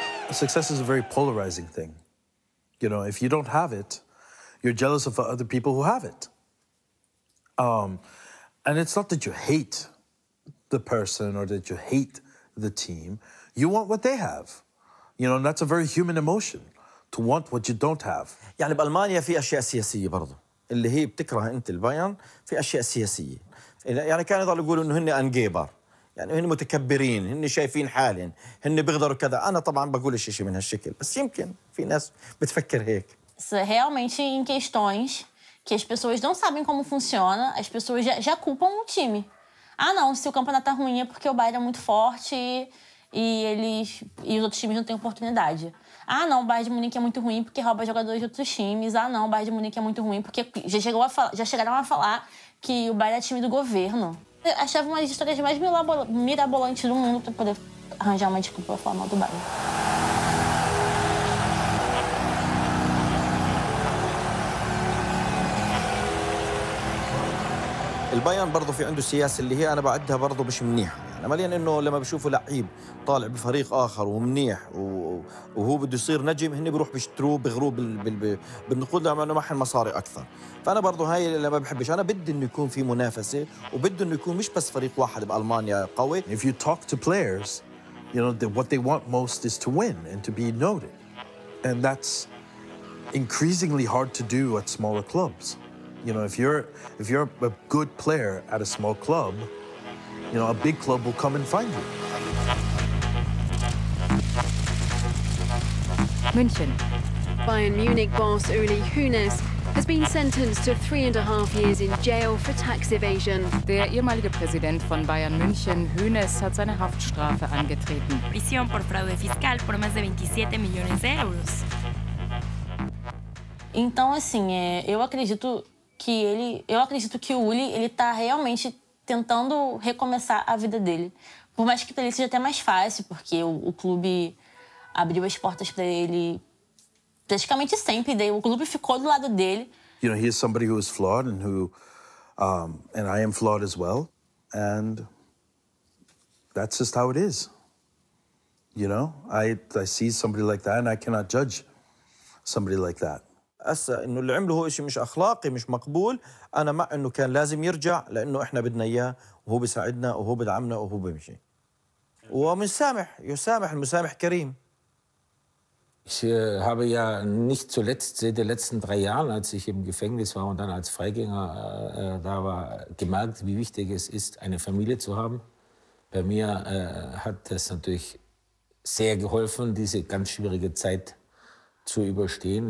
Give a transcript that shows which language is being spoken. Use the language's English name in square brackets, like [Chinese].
[English] Success is a very polarizing thing. You know, if you don't have it, you're jealous of other people who have it. And it's not that you hate the person or that you hate the team. You want what they have. You know, and that's a very human emotion, to want what you don't have. [Arabic] يعني بألمانيا في أشياء سياسية برضه اللي هي بتكره أنت البايرن في أشياء سياسية. يعني كانوا يضلوا يقولوا إنه هن أنجيبر. يعني هن متكبرين، هن شايفين حالهم، هن بيقدروا كذا. أنا طبعاً بقول شيء من هالشكل، بس يمكن في ناس بتفكر هيك. [Portuguese] Realmente em questões que as pessoas não sabem como funciona, as pessoas já culpam o time. Ah, não, se o campeonato tá ruim é porque o Bayern é muito forte e os outros times não têm oportunidade. Ah, não, o Bayern de Munique é muito ruim porque rouba jogadores de outros times. Ah, não, o Bayern de Munique é muito ruim porque já chegaram a falar que o Bayern é time do governo. Eu achava uma das histórias mais mirabolantes do mundo para poder arranjar uma desculpa para falar mal do Bayern. [Arabic] البايرن برضه في عنده سياسة اللي هي أنا بعدها برضه مش منيحة. يعني عمليا إنه لما بيشوفوا لعيب طالع بفريق آخر ومنيح وهو بده يصير نجم، هن بيروح بيشتروه بيغروه بالنقود لأنه معهم مصاري أكثر. فأنا برضه هاي اللي ما بحبش. أنا بدي إنه يكون في منافسة وبدي إنه يكون مش بس فريق واحد بألمانيا قوي. [English] If you talk to players, you know, what they want most is to win and to be noted. And that's increasingly hard to do at smaller clubs. You know, if you're a good player at a small club, you know, a big club will come and find you. [German] München. [English] Bayern Munich boss Uli Hoeneß has been sentenced to 3.5 years in jail for tax evasion. [German] Der ehemalige Präsident von Bayern München, Hoeneß, hat seine Haftstrafe angetreten. [Spanish] Prisión por fraude fiscal por más de 27 millones de euros. [Portuguese] Então, assim, eu acredito que o Uli ele tá realmente tentando recomeçar a vida dele. Por mais que para ele seja até mais fácil, porque o clube abriu as portas para ele praticamente sempre. Daí o clube ficou do lado dele. [English] You know, he is somebody who is flawed and who, and I am flawed as well. And that's just how it is. You know, I see somebody like that and I cannot judge somebody like that. [Arabic] هسه انه اللي عمله هو شيء مش اخلاقي مش مقبول. انا مع انه كان لازم يرجع لانه احنا بدنا اياه وهو بيساعدنا وهو بدعمنا وهو بيمشي ومسامح يسامح المسامح كريم. [German] Ich habe ja nicht zuletzt seit den letzten 3 Jahren, als ich im Gefängnis war und dann als Freigänger da war, gemerkt, wie wichtig es ist, eine Familie zu haben. Bei mir hat das natürlich sehr geholfen, diese ganz schwierige Zeit zu überstehen.